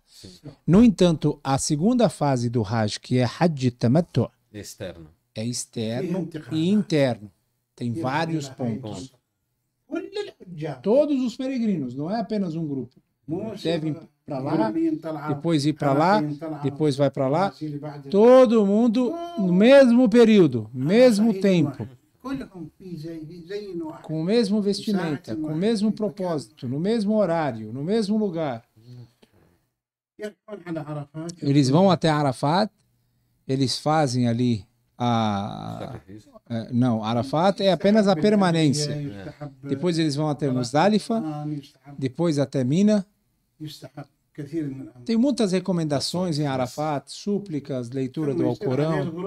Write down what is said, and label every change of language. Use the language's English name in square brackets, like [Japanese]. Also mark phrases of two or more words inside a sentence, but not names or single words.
[Portuguese] No entanto, a segunda fase do Hajj, que é Hajj al-Tamattu, é externo e interno. Tem vários pontos. Todos os peregrinos, não é apenas um grupo. Devem para lá, depois ir para lá, depois vai para lá. Todo mundo no mesmo período, mesmo tempo. [Arabic] كلهم في زي واحد. [Portuguese] com o mesmo vestimenta, com o mesmo propósito, no mesmo horário, no mesmo lugar. [Arabic] يروحون على عرفات. [Portuguese] Eles vão até Arafat, eles fazem ali não, Arafat é apenas a permanência. Depois eles vão até Muzdalifa, depois até Mina. Tem muitas recomendações em Arafat, súplicas, leitura do Alcorão.